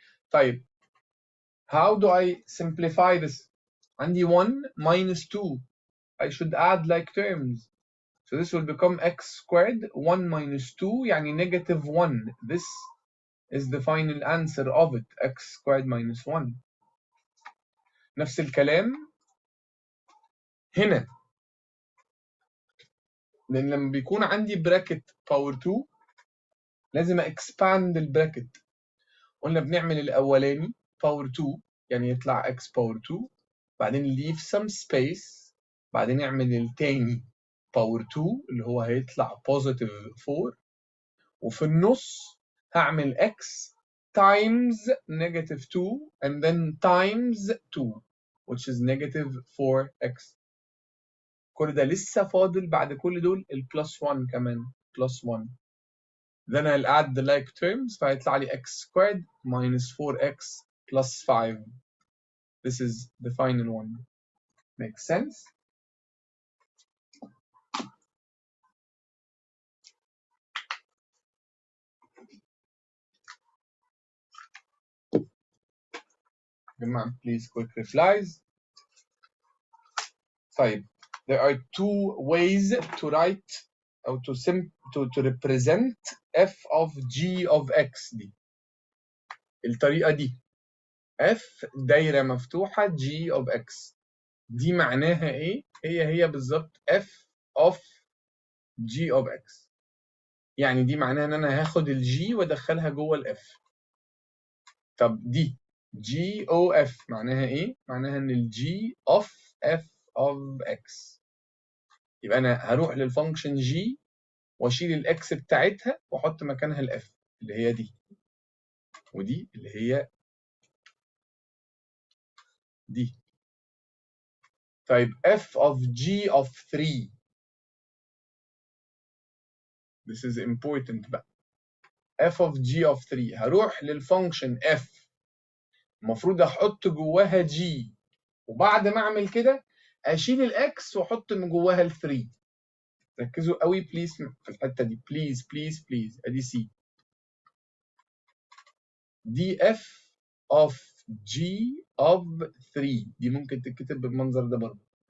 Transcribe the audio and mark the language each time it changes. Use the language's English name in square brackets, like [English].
[English] طيب how do I simplify this؟ عندي 1 minus 2. I should add like terms. So this will become x squared 1 minus 2 يعني negative 1. This is the final answer of it, x squared minus 1. [Arabic] نفس الكلام هنا، لأن لما بيكون عندي bracket power 2 لازم expand البراكت. قلنا بنعمل الأولاني power 2 يعني يطلع x power 2، بعدين [English] leave some space، [Arabic] بعدين نعمل التاني power 2 اللي هو هيطلع positive 4، وفي النص هعمل x times negative 2 and then times 2 [English] which is negative 4x. [Arabic] كل ده لسه فاضل بعد كل دول البلس 1 كمان plus 1. [English] Then I'll add the like terms [Arabic] فهيطلع لي [English] x squared minus 4x plus 5. This is the final one. Makes sense? جماعة please quick replies. طيب there are two ways to write [Arabic] أو [English] to represent f of g of x دي. [Arabic] الطريقة دي f دايرة مفتوحة g of x دي معناها إيه؟ هي بالظبط f of g of x. يعني دي معناها إن أنا هاخد الg وأدخلها جوه الf. طب دي g o f معناها إيه؟ معناها إن الg of f of x. يبقى أنا هروح للفانكشن g واشيل الاكس بتاعتها واحط مكانها الاف اللي هي دي، ودي اللي هي دي. [English] طيب f of g of 3 this is important بقى. [Arabic] f of g of 3 هروح للفانكشن f المفروض احط جواها g، وبعد ما اعمل كده اشيل الاكس واحط من جواها ال 3. ركزوا قوي بليز في الحته دي، بليز بليز بليز. ادي سي دي f of g of 3 دي ممكن تتكتب بالمنظر ده برضه.